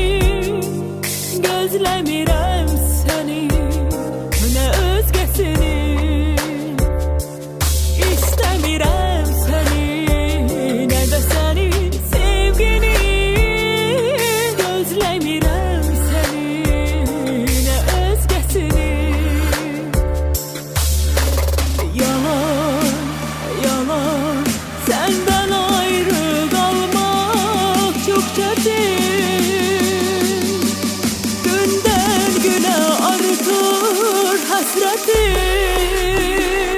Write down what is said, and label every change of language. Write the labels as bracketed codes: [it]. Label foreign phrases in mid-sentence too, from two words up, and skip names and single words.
[az] Gözləmirəm səni, nə özgəsini. İstəmirəm səni, nə də sənin sevgini. Gözləmirəm səni, nə özgəsini. [tr] Yalan, yalan, senden ayrı kalmak çok çetin. Günden güne artır hasretim.